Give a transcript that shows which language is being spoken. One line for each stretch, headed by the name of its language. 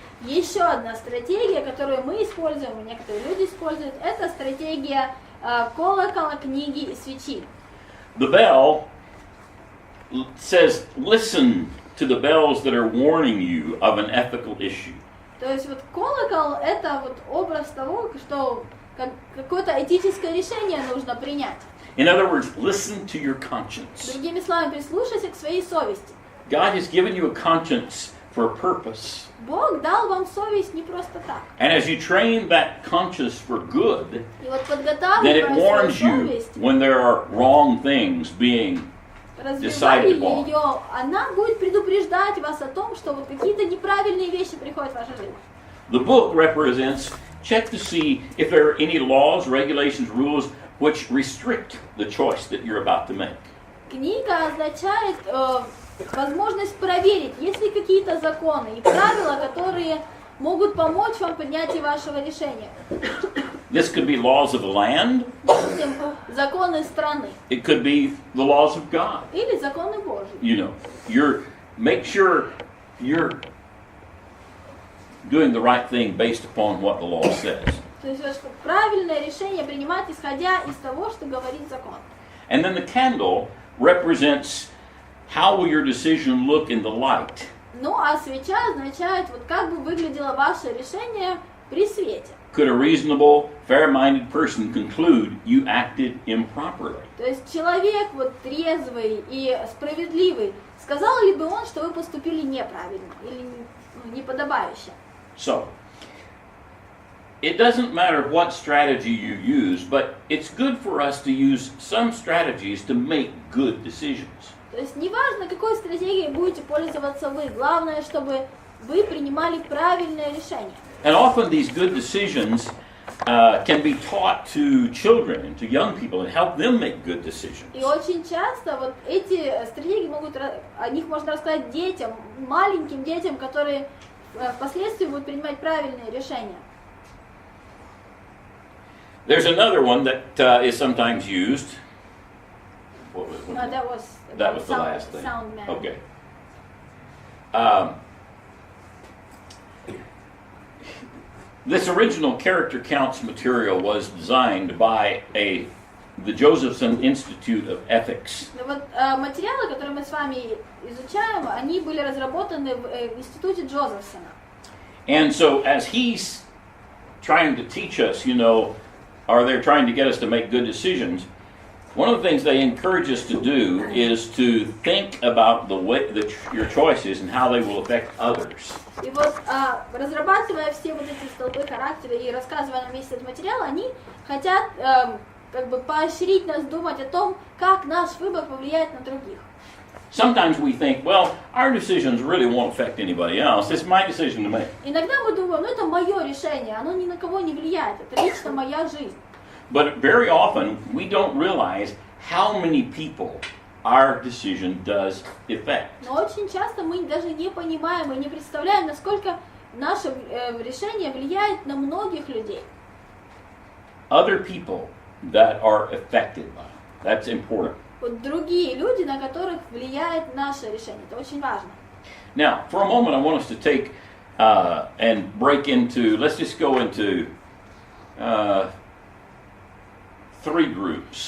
Russian: Еще одна стратегия, которую мы используем, и некоторые люди используют, это стратегия колокола, книги и свечи.
English: The bell says, listen to the bells that are warning you of an ethical issue.
Russian: То есть вот колокол — это вот образ того, что какое-то этическое решение нужно принять.
English: In other words, listen to your conscience.
Russian: Другими словами, прислушайся к своей совести.
English: God has given you a conscience for a purpose.
Russian: Бог дал вам совесть не просто так.
English: And as you train that conscience for good,
Russian: И вот
English: then it
Russian: подготавливая свою
English: warns you
Russian: совесть,
English: when there are wrong things being
Russian: развивая
English: decided upon.
Russian: ее, она будет предупреждать вас о том, что вот какие-то неправильные вещи приходят в вашу жизнь.
English: The book represents, check to see if there are any laws, regulations, rules which restrict the choice that you're about to make.
Russian: Книга означает возможность проверить, есть ли какие-то законы и правила, которые могут помочь вам в принятии вашего решения.
English: This could be laws of the land.
Russian: Допустим, законы страны
English: It could be the laws of God.
Russian: или законы Божьи.
English: You know, make sure you're doing the right thing based upon what the law says.
Russian: То есть правильное решение принимать, исходя из того, что говорит закон.
English: And then the candle represents how will your decision look in the light.
Russian: Ну а свеча означает, вот как бы выглядело ваше решение при свете.
English: Could a reasonable, fair-minded person conclude you acted improperly?
Russian: То есть человек вот трезвый и справедливый, сказал ли бы он, что вы поступили неправильно или неподобающе?
English: So, it doesn't matter what strategy you use, but it's good for us to use some strategies to make good decisions.
Russian: То есть неважно, какой стратегией будете пользоваться вы, главное, чтобы вы принимали правильное решение.
English: And often these good decisions can be taught to children and to young people and help them make good decisions.
Russian: И очень часто вот эти стратегии о них можно рассказать детям, маленьким детям, которые впоследствии будут принимать правильные решения.
English: There's another one that is sometimes used. That was the last thing. Sound man. Okay. This original character counts material was designed by the Josephson Institute of Ethics.
Russian: Вот материалы, которые мы с вами изучаем, они были разработаны в институте Джозефсона.
English: And so as he's trying to teach us, or they're trying to get us to make good decisions, one of the things they encourage us to do is to think about the way that your choices and how they will affect others.
Russian: И вот разрабатывая все вот эти столпы характера и рассказывая нам весь этот материал, они хотят как бы поощрить нас думать о том, как наш выбор повлияет на других.
English: Sometimes we think, well, our decisions really won't affect anybody else. It's my decision to make.
Russian: Иногда мы думаем, это мое решение, оно ни на кого не влияет, это лично моя жизнь.
English: But very often we don't realize how many people our decision does affect.
Russian: Но очень часто мы даже не понимаем и не представляем, насколько наше решение влияет на многих людей.
English: Other people that are affected by it. That's important.
Russian: Вот другие люди, на которых влияет наше решение. Это очень важно.
English: Now, for a moment, I want us to take and break into, let's just go into 3 groups.